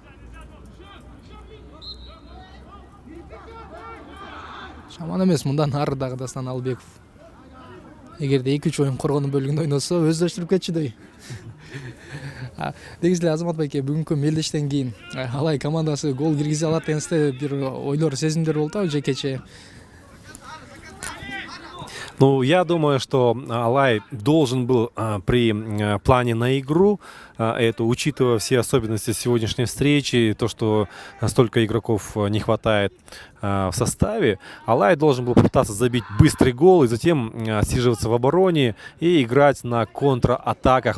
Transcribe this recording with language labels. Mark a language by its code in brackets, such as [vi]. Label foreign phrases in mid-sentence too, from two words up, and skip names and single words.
[ky] Жаман эмес, мындан ары дагы Дастан Алыбеков эгерде 2-3 оюн коргонун бөлүгүндө ойносо өздөштүрүп кетчүдөй. Негизи эле Азамат байке, бүгүнкү мелдештен кийин Алай командасы гол киргизе алат дегенде бир ойлор, сезимдер болду атабы жекече? [ru] Ну, я думаю, что Алай должен был при плане на игру эту, учитывая все особенности сегодняшней встречи, то, что столько игроков не хватает в составе, Алай должен был попытаться забить быстрый гол и затем отсиживаться в обороне и играть на контратаках.